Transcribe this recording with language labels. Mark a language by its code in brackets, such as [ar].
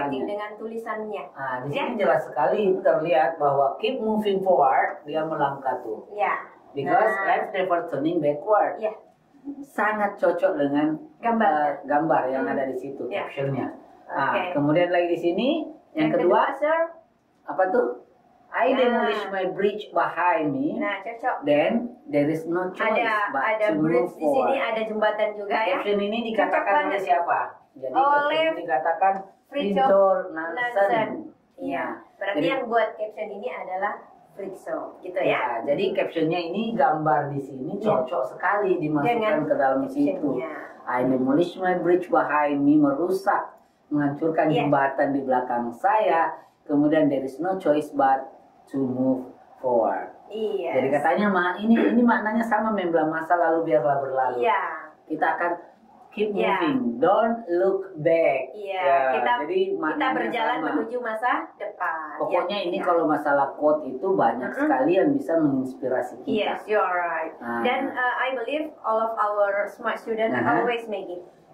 [en] writing [id] dengan tulisannya. Nah, di sini jelas sekali terlihat bahwa [en] keep moving forward, [id] dia melangkah tuh. [en] Because life never turning backward. [id] Sangat cocok dengan gambar yang ada di situ, captionnya. Nah, kemudian lagi di sini yang kedua, [en] sir, [id] apa tuh? [en] I demolish my bridge behind me. [id] Nah, cocok. [en] Then there is no choice but to move [id] di sini [en] forward. [id] ada jembatan juga ya. Caption ini dikatakan oleh siapa? Jadi caption ini dikatakan Fridtjof Nansen. Berarti yang buat caption ini adalah Fridtjof, gitu ya. Jadi captionnya ini gambar di sini cocok sekali dimasukkan ke dalam situ. [en] I demolish my bridge behind me, [id] menghancurkan jembatan di belakang saya. Kemudian [en] there is no choice but to move forward. [id] Jadi katanya ini maknanya sama membela masa lalu biarlah berlalu. Kita akan [en] keep moving, don't look back. [id] Jadi kita berjalan menuju masa depan. Pokoknya ini kalau masalah quote itu banyak sekali yang bisa menginspirasi kita. [en] Yes, you are right. [id] Dan [en] I believe all of our smart students always make it.